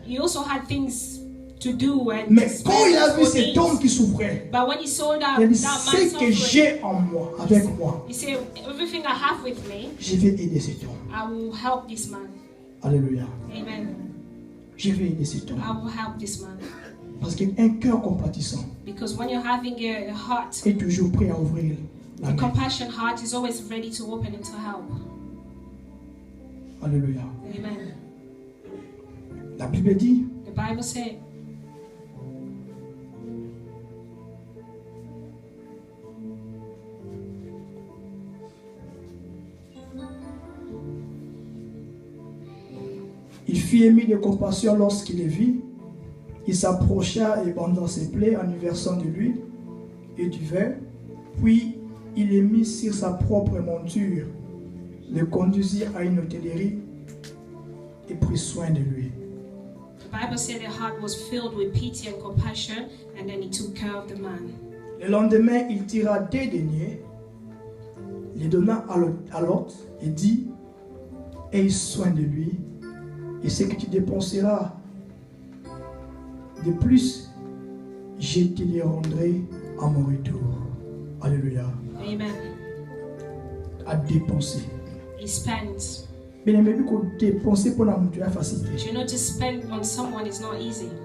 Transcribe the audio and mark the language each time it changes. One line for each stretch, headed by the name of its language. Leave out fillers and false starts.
English: He also had things to do and
French: mais quand il a vu cet homme qui souffrait,
English: but when he saw that,
French: il a dit, ce que j'ai en moi, avec moi,
English: he said, everything I have with me,
French: je vais aider cet homme.
English: I will help this man.
French: Alléluia.
English: Amen.
French: Je vais aider cet homme.
English: I will help this man.
French: Parce qu'un cœur compatissant
English: because when you're having a heart,
French: est toujours prêt à ouvrir la main.
English: A compassion heart is always ready to open and to help.
French: Alléluia.
English: Amen.
French: La Bible dit,
English: the Bible said,
French: il fut ému de compassion lorsqu'il le vit. Il s'approcha et banda ses plaies en y versant de l'huile et du vin. Puis il le mit sur sa propre monture, le conduisit à une hôtellerie et prit soin de lui.
English: The Bible said the heart was filled with pity and compassion, and then he took care of the man.
French: Le lendemain, il tira 2 deniers, les donna à l'autre et dit, aie soin de lui, et ce que tu dépenseras de plus, je te les rendrai à mon retour. Alléluia.
English: Amen.
French: À dépenser.
English: He spends.
French: Bien aimé, qu'on dépenser pour la monture facilité.
English: You know, to spend on someone is not easy.